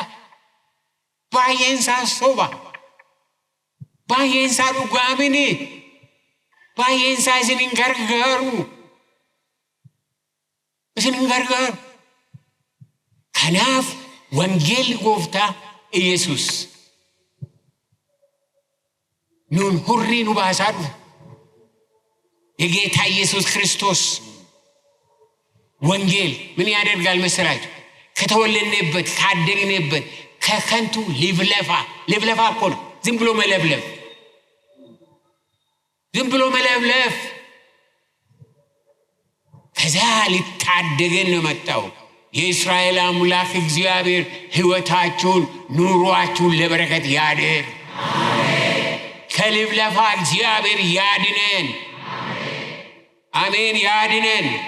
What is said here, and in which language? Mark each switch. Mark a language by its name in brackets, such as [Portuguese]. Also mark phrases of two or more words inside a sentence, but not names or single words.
[Oromo] baay'een isaa soba, baay'een isaa dhugaa miti, baay'een isaa isin hin gargaaru, isin hin gargaaru. kanaaf wangeelli gooftaa Yesuus nun hurrii nu baasaa dhufe. [Amharic] የጌታ ኢየሱስ ክርስቶስ ወንጌል ምን ያደርጋል መሰላችሁ? ከተወለድንበት ካደግንበት ከከንቱ ልፍለፋ እኮ ነው። ዝም ብሎ መለብለፍ ከዛ ሊታደገን ነው መጣው። የእስራኤል አምላክ እግዚአብሔር ሕይወታችሁን ኑሯችሁን ለበረከት ያድር። ከልፍለፋ እግዚአብሔር ያድነን። አሜን። ያድነን።